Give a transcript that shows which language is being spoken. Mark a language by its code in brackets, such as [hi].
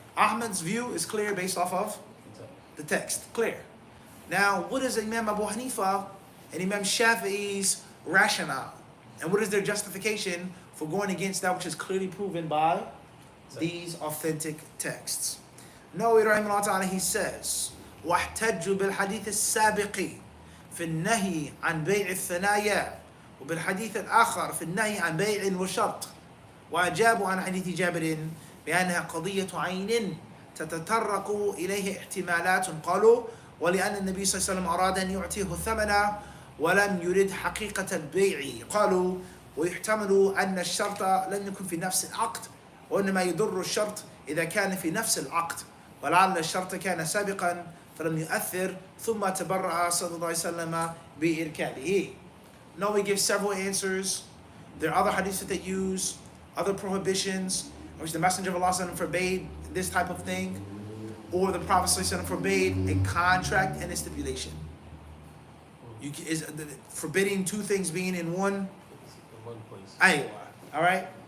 [en] Ahmed's view is clear based off of the text. Clear. Now, what is Imam Abu Hanifa and Imam Shafi'i's rationale? And what is their justification for going against that which is clearly proven by these authentic texts? Nawawi rahimahullah ta'ala, he says, [ar] وَاحْتَجُّوا بِالْحَدِيثِ السَّابِقِ فِي النَّهِي عَنْ بَيْعِ الثَّنَايَا وبالحديث الآخر في النهي عن بيع وشرط وأجابوا عن حديث جابر بأنها قضية عين تتطرق إليه احتمالات قالوا ولأن النبي صلى الله عليه وسلم أراد أن يعطيه الثمن ولم يرد حقيقة البيع قالوا ويحتمل أن الشرط لم يكن في نفس العقد وإنما يضر الشرط إذا كان في نفس العقد ولعل الشرط كان سابقا فلم يؤثر ثم تبرأ صلى الله عليه وسلم بإركابه. [en] No, we give several answers. There are other hadiths that they use, other prohibitions, which the Messenger of Allah forbade this type of thing, or the Prophet forbade a contract and a stipulation. Is forbidding two things being in one place. All right?